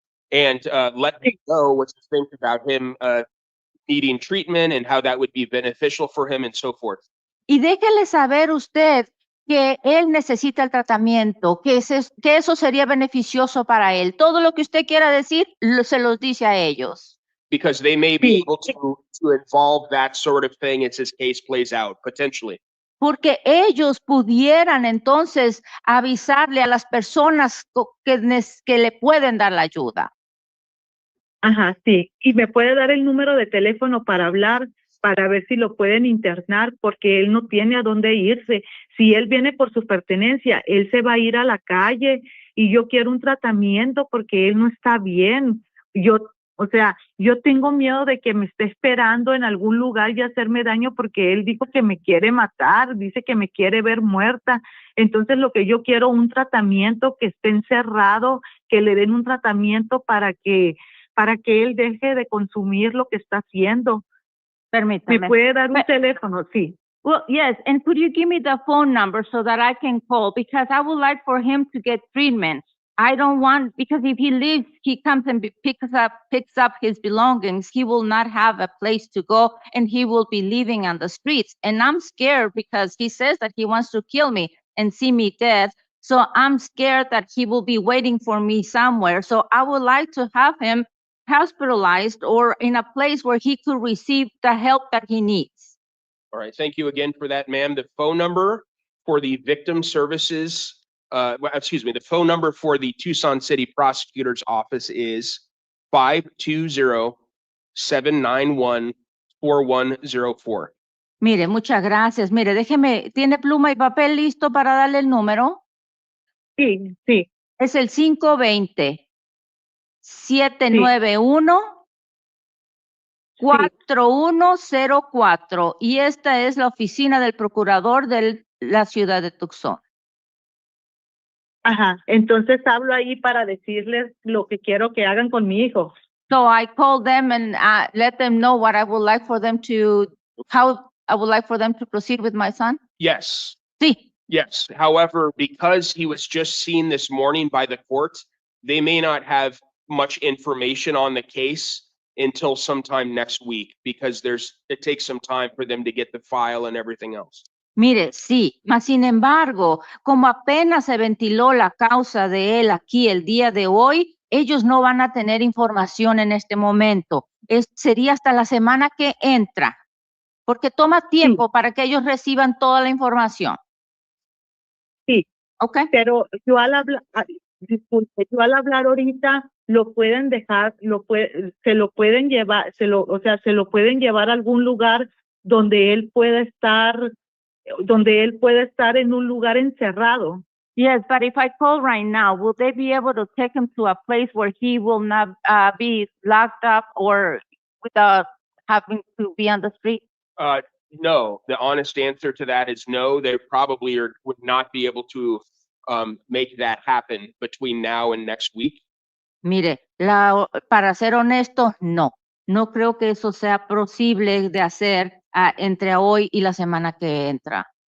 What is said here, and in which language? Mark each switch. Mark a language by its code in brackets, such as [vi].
[en] And let me know what you think about him needing treatment and how that would be beneficial for him and so forth. [es] y déjele saber usted que él necesita el tratamiento, que eso sería beneficioso para él. Todo lo que usted quiera decir, se los dice a ellos. Because they may be able to involve that sort of thing as his case plays out, potentially. Porque ellos pudieran entonces avisarle a las personas que le pueden dar la ayuda. Ajá, sí. Y me puede dar el número de teléfono para hablar, para ver si lo pueden internar, porque él no tiene a dónde irse. Si él viene por su pertenencia, él se va a ir a la calle y yo quiero un tratamiento porque él no está bien. Yo tengo miedo de que me esté esperando en algún lugar y hacerme daño porque él dijo que me quiere matar, dice que me quiere ver muerta. Entonces lo que yo quiero, un tratamiento que esté encerrado, que le den un tratamiento para que él deje de consumir lo que está haciendo. Permítame. ¿Me puede dar un teléfono? Sí. [en] Well, yes, and could you give me the phone number so that I can call? Because I would like for him to get treatment. I don't want, because if he leaves, he comes and picks up his belongings, he will not have a place to go and he will be living on the streets. And I'm scared because he says that he wants to kill me and see me dead. So I'm scared that he will be waiting for me somewhere. So I would like to have him hospitalized or in a place where he could receive the help that he needs. All right, thank you again for that, ma'am. The phone number for the victim services, the phone number for the Tucson City Prosecutor's Office is 520-791-4104. [es] Mire, muchas gracias. Mire, déjeme, ¿tiene pluma y papel listo para darle el número? Sí, sí. Es el 520-791-4104 y esta es la oficina del procurador de la ciudad de Tucson. Ajá, entonces hablo ahí para decirles lo que quiero que hagan con mi hijo. [en] So I called them and let them know what I would like for them to, how I would like for them to proceed with my son. Yes, [es] Sí. [en] yes. However, because he was just seen this morning by the court, they may not have much information on the case until sometime next week because it takes some time for them to get the file and everything else. [es] Mire, sí, mas sin embargo, como apenas se ventiló la causa de él aquí el día de hoy, ellos no van a tener información en este momento. Sería hasta la semana que entra, porque toma tiempo para que ellos reciban toda la información. Sí. ¿Ok? Pero yo al hablar, disculpe, yo al hablar ahorita lo pueden dejar, se lo pueden llevar, se lo pueden llevar a algún lugar donde él pueda estar en un lugar encerrado. [en] Yes, but if I call right now, will they be able to take him to a place where he will not be locked up or without having to be on the street? No, the honest answer to that is no. They probably would not be able to make that happen between now and next week. [es] Mire, para ser honesto, no. No creo que eso sea posible de hacer entre hoy y la semana que entra.